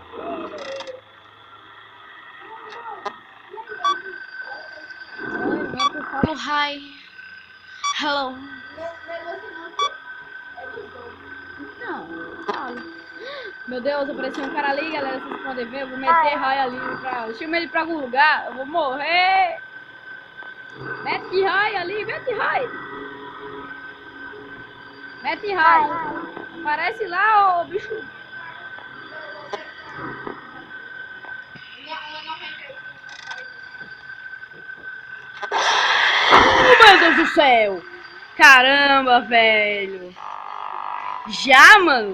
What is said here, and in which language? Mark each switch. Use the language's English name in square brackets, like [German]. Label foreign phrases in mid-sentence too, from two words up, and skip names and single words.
[Portuguese] Agora que eu falo hi. Hello. Não, fala. Meu Deus, apareceu um cara ali, galera, vocês podem ver. Eu vou meter hi ali pra... Chama ele pra algum lugar, eu vou morrer. Mete hi ali, mete hi. Mete hi. Aparece lá, ô bicho. Meu Deus do céu! Caramba, velho! Já, mano?